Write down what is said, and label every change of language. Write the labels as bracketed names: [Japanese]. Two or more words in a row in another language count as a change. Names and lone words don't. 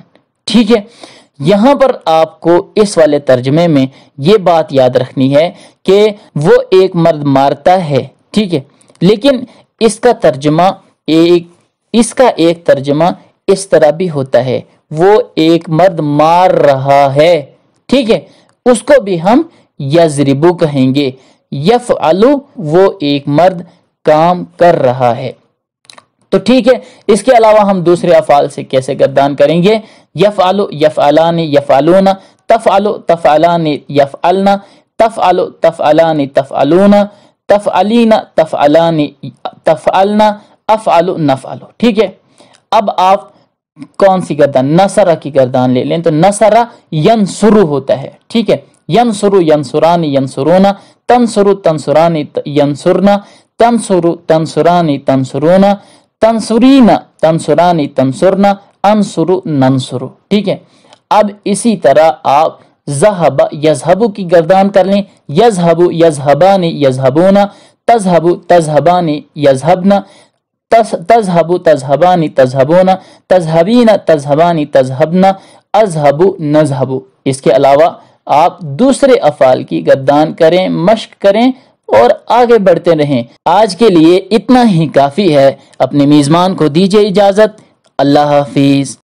[Urdu] ٹھیک ہے، یہاں پر آپ کو اس والے ترجمے میں یہ بات یاد رکھنی ہے کہ وہ ایک مرد مارتا ہے، ٹھیک ہے، لیکن اس کا ایک ترجمہ اس طرح بھی ہوتا ہے، وہ ایک مرد مار رہا ہے، ٹھیک ہے، اس کو بھی ہم یضربو کہیں گے. یفعلو وہ ایک مرد کام کر رہا ہے. تو ٹھیک ہے، اس کے علاوہ ہم دوسرے افعال سے کیسے گردان کریں گے؟ [Arabic] یفعلو یفعلان یفعلون تفعلو تفعلان یفعلن تفعلو تفعلان تفعلون تفعلین تفعلان تفعلن افعلو نفعلو. [Urdu] ٹھیک ہے، اب آپ کون سی گردان؟ [Arabic] نصرہ [Urdu] کی گردان لے لیں تو [Arabic] نصرہ ینصرو [Urdu] ہوتا ہے. ٹھیک ہے، [Arabic] ینصرو ینصران ینصرون تنصرو تنصران ینصرن تنصرو تنصران تنصرون تنصرین تنصرانی تنصرن انصرو ننصرو. [Urdu] ٹھیک ہے، اب اسی طرح آپ [Arabic] ذہب یذہبو [Urdu] کی گردان کر لیں. [Arabic] یذہبو یذہبان یذہبون تذہبو تذہبان یذہبن تذہبو تذہبان تذہبون تذہبین تذہبان تذہبن اذہبو نذہبو. [Urdu] اس کے علاوہ آپ دوسرے افعال کی گردان کریں، مشق کریں اور آگے بڑھتے رہیں. آج کے لیے اتنا ہی کافی ہے. اپنے میزبان کو دیجیے اجازت. اللہ حافظ.